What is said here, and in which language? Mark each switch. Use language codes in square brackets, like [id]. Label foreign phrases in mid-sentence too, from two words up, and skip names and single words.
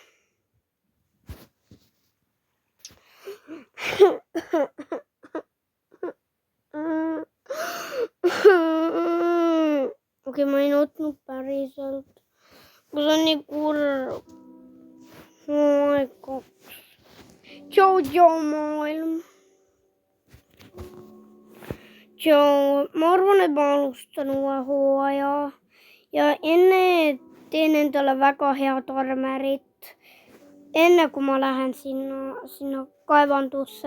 [et] Okei, ma ei nutnud päriselt. See on nii kurb. [en] Oh my god. [et] Tšau maailm. Ma arvan, et ma alustan uue hooaja ja enne teen endale väga head armerit. Enne kui ma lähen sinna kaevandusse.